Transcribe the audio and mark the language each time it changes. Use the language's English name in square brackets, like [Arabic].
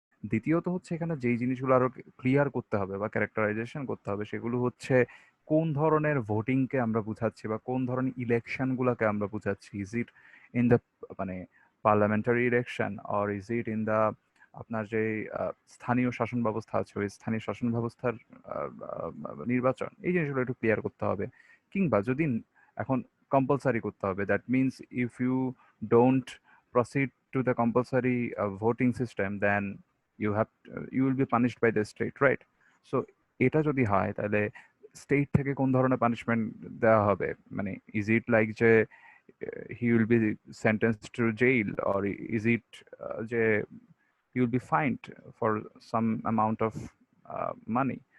[Bangla] দ্বিতীয়ত হচ্ছে এখানে যেই জিনিসগুলো আরো ক্লিয়ার করতে হবে বা ক্যারেক্টারাইজেশন করতে হবে সেগুলো হচ্ছে কোন ধরনের ভোটিংকে আমরা বুঝাচ্ছি বা কোন ধরনের ইলেকশন গুলাকে আমরা বুঝাচ্ছি। [English] is it in the [Bangla] মানে parliamentary election [English] or is it in the [Bangla] আপনার যে স্থানীয় শাসন ব্যবস্থা আছে ওই স্থানীয় শাসন ব্যবস্থার নির্বাচন, এই জিনিসগুলো একটু ক্লিয়ার করতে হবে। কিংবা যদি এখন কম্পালসারি করতে হবে, [English] That means if you don't proceed to the compulsory voting system, then you will be punished by the state, right? So [Bangla] এটা যদি হয় তাহলে স্টেট থেকে কোন ধরনের পানিশমেন্ট দেওয়া হবে, [English] মানে is it like যে he will be sentenced to jail or is it যে he will be fined for some amount of money.